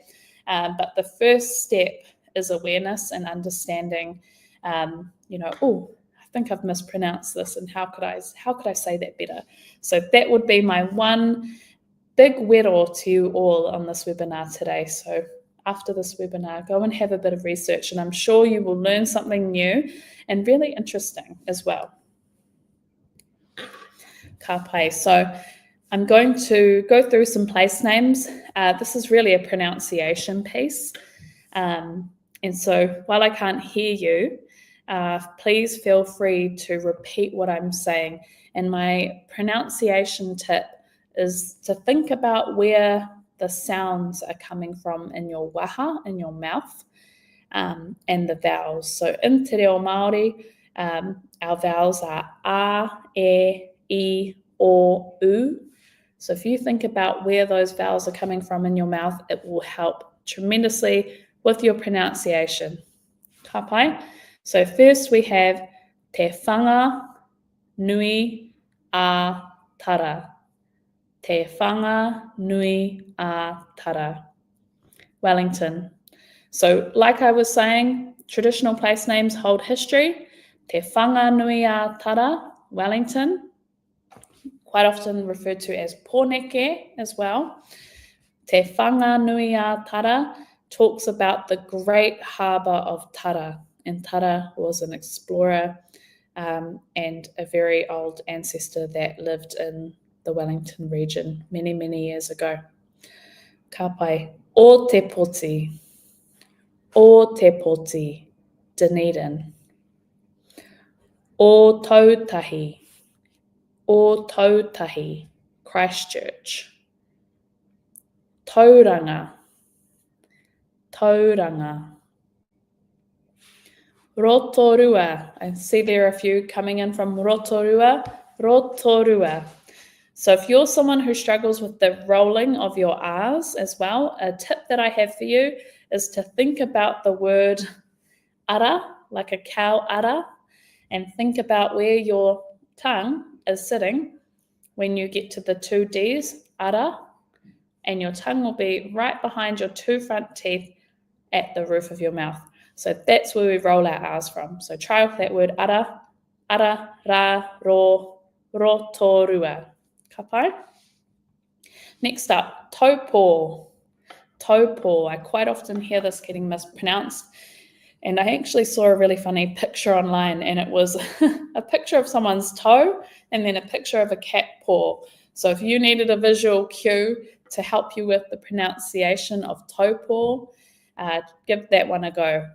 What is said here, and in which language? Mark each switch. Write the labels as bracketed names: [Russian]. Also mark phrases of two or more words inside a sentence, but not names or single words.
[English] But the first step is awareness and understanding, oh, I think I've mispronounced this, and how could I say that better? So that would be my one big wero to you all on this webinar today. So after this webinar, go and have a bit of research, and I'm sure you will learn something new and really interesting as well. [Māori] Ka pai. [English] So I'm going to go through some place names. This is really a pronunciation piece. And so while I can't hear you, please feel free to repeat what I'm saying. And my pronunciation tip is to think about where the sounds are coming from in your waha, in your mouth, and the vowels. So in Te Reo Māori, our vowels are a, e, I, o, u. So if you think about where those vowels are coming from in your mouth, it will help tremendously with your pronunciation. [Māori] Ka pai. [English] So first we have te whanga nui a tara. Te whanga nui a tara. Wellington. So like I was saying, traditional place names hold history. Te whanga nui a tara, Wellington, quite often referred to as Pōneke as well. Te whanga nui a tara talks about the great harbour of Tara. And Tara was an explorer and a very old ancestor that lived in the Wellington region many, many years ago. [Māori] Ka pai. O te poti. [English] O te poti. Dunedin. O tautahi. O tautahi. Christchurch. Tauranga. Tauranga. Rotorua. I see there are a few coming in from Rotorua. Rotorua. So if you're someone who struggles with the rolling of your R's as well, a tip that I have for you is to think about the word ara, like a cow ara, and think about where your tongue is sitting when you get to the two D's, ara, and your tongue will be right behind your two front teeth at the roof of your mouth. So that's where we roll our R's from. So try with that word ara, ara, ra, ro, rotorua. [Māori] Ka pai? [English] Next up, taupo. Taupo. I quite often hear this getting mispronounced. And I actually saw a really funny picture online, and it was a picture of someone's toe and then a picture of a cat paw. So if you needed a visual cue to help you with the pronunciation of taupo, give that one a go.